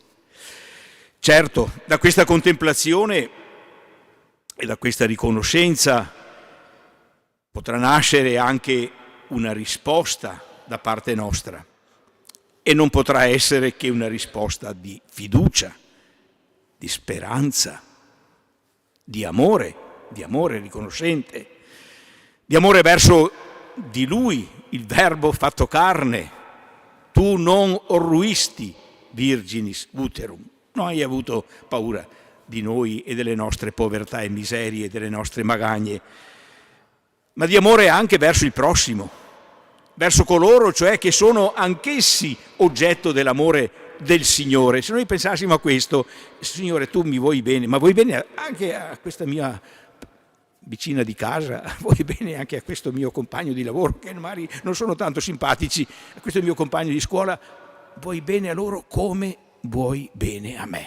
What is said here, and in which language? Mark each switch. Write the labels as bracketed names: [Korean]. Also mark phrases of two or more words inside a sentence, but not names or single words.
[Italian] Certo, da questa contemplazione e da questa riconoscenza potrà nascere anche una risposta da parte nostra, e non potrà essere che una risposta di fiducia, di speranza, di amore riconoscente, di amore verso di Lui, il Verbo fatto carne. [Latin] Tu non orruisti virginis uterum, [Italian] non hai avuto paura di noi e delle nostre povertà e miserie, delle nostre magagne, ma di amore anche verso il prossimo, verso coloro cioè che sono anch'essi oggetto dell'amore del Signore. Se noi pensassimo a questo, Signore, tu mi vuoi bene, ma vuoi bene anche a questa mia vicina di casa, vuoi bene anche a questo mio compagno di lavoro, che magari non sono tanto simpatici, a questo mio compagno di scuola, vuoi bene a loro come vuoi bene a me.